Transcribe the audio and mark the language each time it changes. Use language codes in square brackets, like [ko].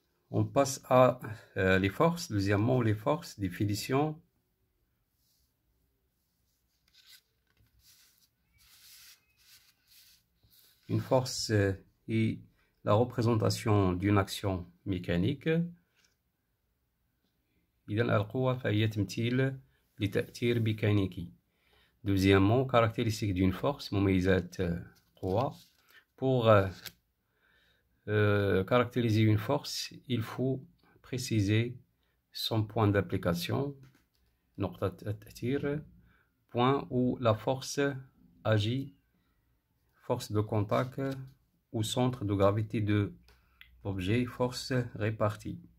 [fr] On passe à les forces. Deuxièmement, les forces, définition. Une force est la représentation d'une action mécanique. [ar] إذن القوة فهي تمثيل لتأثير ميكانيكي. [fr] Deuxièmement, caractéristique d'une force, [ar] مميزات قوة. [fr] Pour caractériser une force, il faut préciser son point d'application, [ar] نقطة التأثير, [fr] point où la force agit, force de contact ou centre de gravité de l'objet, force répartie.